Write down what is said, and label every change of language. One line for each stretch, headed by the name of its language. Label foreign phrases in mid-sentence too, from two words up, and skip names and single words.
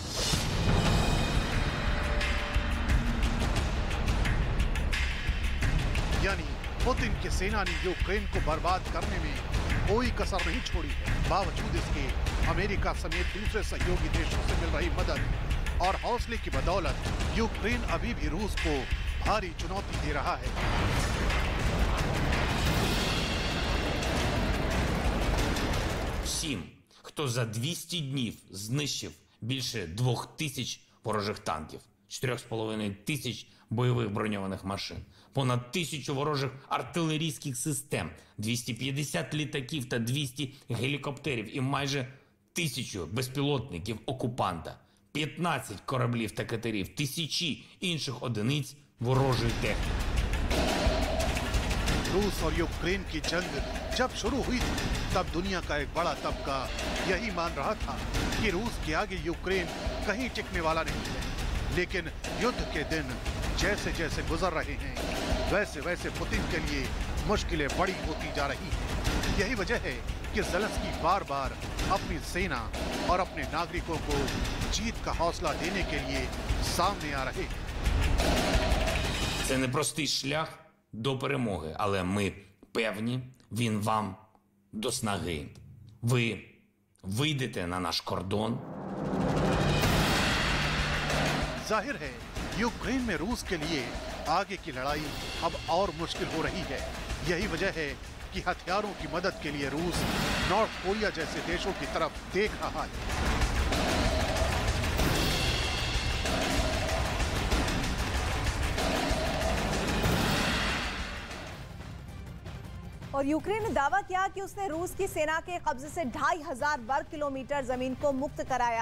Hindi: यानी पुतिन की सेना ने यूक्रेन को बर्बाद करने में कोई कसर नहीं छोड़ी है। बावजूद इसके अमेरिका समेत दूसरे सहयोगी देशों से मिल रही मदद और हौसले की बदौलत यूक्रेन अभी भी रूस को भारी चुनौती दे रहा है।
Ukrainian: Всім, хто за 200 днів знищив більше 2,000 ворожих танків, 4,5 бойових броньованих машин, понад 1,000 ворожих артилерійських систем, 250 літаків та 200 гелікоптерів і майже 1,000 безпілотників окупанта, 15 кораблів та катерів, тисячі інших одиниць ворожої техніки.
Hindi: रूस और यूक्रेन की जंग जब शुरू हुई थी, तब दुनिया का एक बड़ा तबका यही मान रहा था कि रूस के आगे यूक्रेन कहीं टिकने वाला नहीं है। लेकिन युद्ध के दिन जैसे जैसे गुजर रहे हैं, वैसे वैसे पुतिन के लिए मुश्किलें बड़ी होती जा रही हैं। यही वजह है कि ज़ेलेंस्की बार बार अपनी सेना और अपने नागरिकों को जीत का हौसला देने के लिए सामने आ रहे हैं।
Ukrainian: Це непростий шлях до перемоги, але ми певні, він вам до снаги. Ви вийдете на наш кордон.
Hindi: जाहिर है यूक्रेन में रूस के लिए आगे की लड़ाई अब और मुश्किल हो रही है। यही वजह है कि हथियारों की मदद के लिए रूस नॉर्थ कोरिया जैसे देशों की तरफ देख रहा है। और यूक्रेन ने दावा किया कि उसने रूस की सेना के कब्जे से 2,500 वर्ग किलोमीटर जमीन को मुक्त कराया।